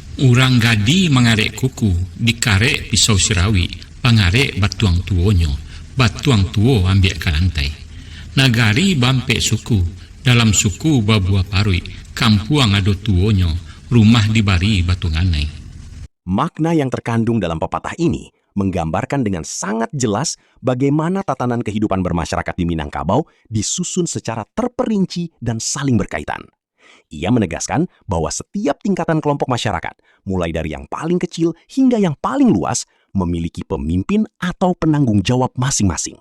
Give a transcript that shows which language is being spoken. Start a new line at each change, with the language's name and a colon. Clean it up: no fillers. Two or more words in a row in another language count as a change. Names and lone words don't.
Minangkabau: Urang gadi mangarek kuku, dikarek pisau sirawi, pangarek batuang tuonyo, batuang tuo ambil kalantai. Nagari bampe suku, dalam suku babua parui, kampuang ado tuonyo, rumah dibari batunganai.
Indonesian: Makna yang terkandung dalam pepatah ini menggambarkan dengan sangat jelas bagaimana tatanan kehidupan bermasyarakat di Minangkabau disusun secara terperinci dan saling berkaitan. Ia menegaskan bahwa setiap tingkatan kelompok masyarakat, mulai dari yang paling kecil hingga yang paling luas, memiliki pemimpin atau penanggung jawab masing-masing.